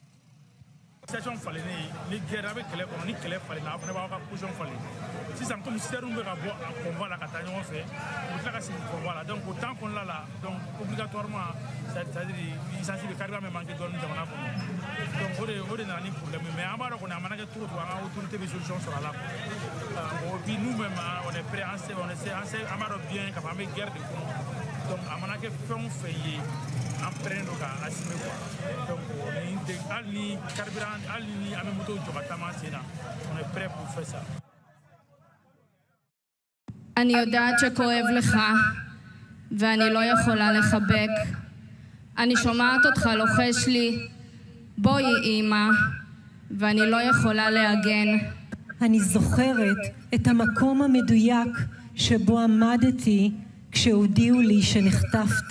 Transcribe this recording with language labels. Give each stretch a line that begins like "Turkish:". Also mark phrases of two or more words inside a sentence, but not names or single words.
Bambara: Station falennen ni guerre bɛ kɛlɛ kɔnɔ ni kɛlɛ falenna a fana b'aw ka position falen sisan
French: comme citernes
Bambara: bɛ ka bɔ a convoi la ka taa ɲɔgɔn fɛ u bɛ tila ka sigi convoi la donc o temps kɔnɔna la
French: donc obligatoirement c'est-à-dire essence
Bambara: bɛ carburant bɛ manquer dɔɔnin jamana kɔnɔ donc o de nana ni
French: problème mais
Bambara: an b'a dɔn kɔni a mana kɛ cogo o cogo an ka autorité bɛ solution sɔrɔ a la
French: et puis nous-mêmes on est prêt
Bambara: an b'a dɔn bien k'a fɔ an bɛ guerre de kɔnɔ donc a mana kɛ fɛn o fɛn ye an pɛrɛnnen don ka
French: assumer quoi donc
Bambara: hali ni carburant hali ni an bɛ moto jɔ ka taama sen na
French: on est prêt pour faire ça.
Hebrew: אני יודעת שכואב לך, ואני לא יכולה לחבק. אני שומעת אותך לוחש לי, בואי אמא, ואני לא יכולה להגן. אני זוכרת את המקום המדויק שבו עמדתי כשהודיעו לי שנחטפת.